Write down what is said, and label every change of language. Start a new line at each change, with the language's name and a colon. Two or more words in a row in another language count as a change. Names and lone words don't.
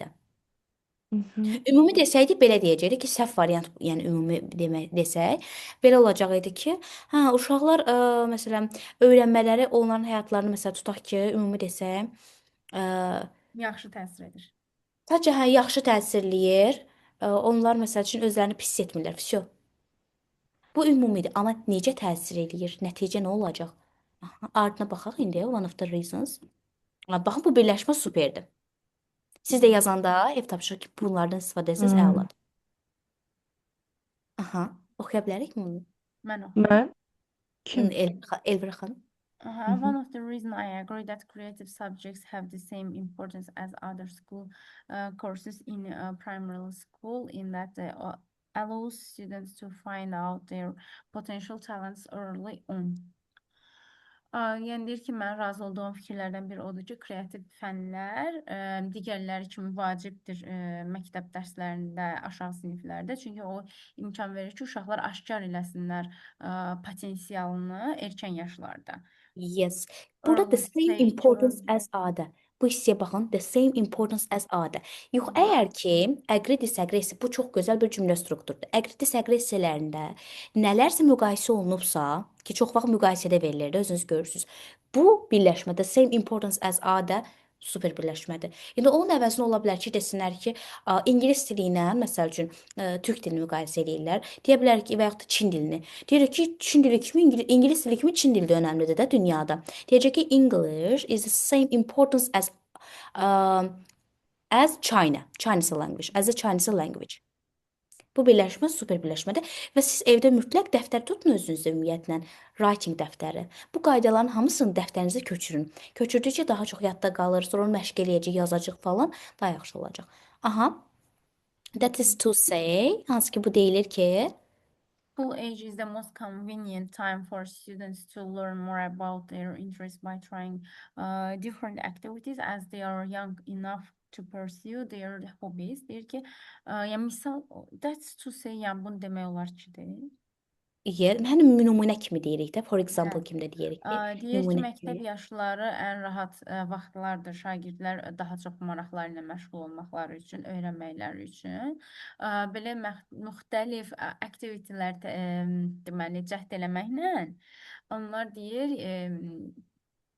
Azerbaijani: Ümumi desəydik belə deyəcəkdik ki, səhv variant, yəni ümumi desək, belə olacaq idi ki, hə, uşaqlar məsələn öyrənmələri onların həyatlarını məsəl tutaq ki, ümumi desək, yaxşı təsir edir. Sadəcə hə, yaxşı təsirləyir. Onlar məsəl üçün özlərini pis hiss etmirlər. Vəsə. Bu ümumidir, amma necə təsir eləyir? Nəticə nə olacaq? Aha, ardına baxaq indi,
English: one of the reasons.
Azerbaijani: Baxın bu birləşmə superdir. Siz də yazanda ev tapşırıq ki, bunlardan istifadə etsəz əladır. Aha, oxuya bilərikmi bunu? Mən oxuyum. Mən? Kim? Elvira xanım.
English: One of the reasons I agree that creative subjects have the same importance as other school courses in primary school in that they allows students to find out their potential talents early on.
Azerbaijani: Yəni deyir ki, mən razı olduğum fikirlərdən biri odur ki, kreativ fənlər digərləri kimi vacibdir məktəb dərslərində, aşağı siniflərdə. Çünki o imkan verir ki, uşaqlar aşkar eləsinlər potensialını erkən yaşlarda. Yes. Burada
English: the same importance as other.
Azerbaijani: Bu hissəyə baxın,
English: the same importance as other.
Azerbaijani: Yox, əgər ki,
English: agree disagree
Azerbaijani: isə bu çox gözəl bir cümlə strukturudur.
English: Agree disagree
Azerbaijani: hissələrində nələrsə müqayisə olunubsa, ki, çox vaxt müqayisədə verilir də, özünüz görürsüz. Bu birləşmə,
English: the same importance as other
Azerbaijani: super birləşmədir. İndi onun əvəzinə ola bilər ki, desinlər ki, ingilis dili ilə, məsəl üçün, türk dilini müqayisə edirlər. Deyə bilər ki, və yaxud da Çin dilini. Deyir ki, Çin dili kimi, ingilis dili kimi Çin dili də önəmlidir də dünyada. Deyəcək ki,
English: English is the same importance as China, Chinese language, as a Chinese language.
Azerbaijani: Bu birləşmə super birləşmədir və siz evdə mütləq dəftər tutun özünüzdə ümumiyyətlə, writing dəftəri. Bu qaydaların hamısını dəftərinizə köçürün. Köçürdükcə daha çox yadda qalır, sonra məşq eləyəcək, yazacaq falan, daha yaxşı olacaq.
English: Aha. That is to say,
Azerbaijani: hansı ki bu deyilir ki,
English: school age is the most convenient time for students to learn more about their interests by trying different activities as they are young enough to pursue their hobbies.
Azerbaijani: Deyir ki, yəni misal,
English: that's to say,
Azerbaijani: yəni bunu demək olar ki, deyil. Hani nümunə kimi deyirik də,
English: for example
Azerbaijani: kimi də deyirik ki, Deyir ki, nümunə məktəb kimi. yaşları ən rahat vaxtlardır. Şagirdlər daha çox maraqları ilə məşğul olmaqları üçün, öyrənməkləri üçün. Belə müxtəlif aktivitetlər deməli cəhd eləməklə onlar deyir